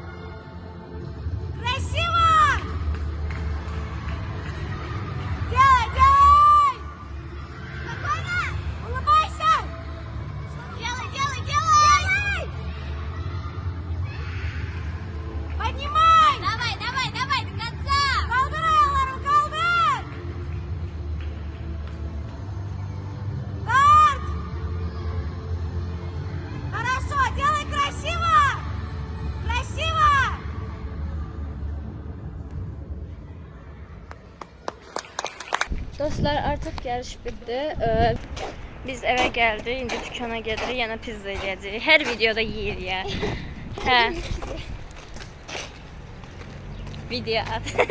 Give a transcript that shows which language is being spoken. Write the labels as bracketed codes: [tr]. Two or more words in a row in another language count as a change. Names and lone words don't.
[ru] Красиво! Делай, делай! Спокойно! Улыбайся! Делай, делай, делай! Поднимай! Давай, давай, давай, до конца! [tr] Kaldır ayaklarını, kaldır! [ru] Старт! Хорошо, делай красиво! Красиво! [az] Dostlar, artıq yarış bitdi. Biz eve gəldik, indi dükana gedirik, yenə pizza yeyəcəyik. Hər videoda yeyirik ya. Hə. Video at.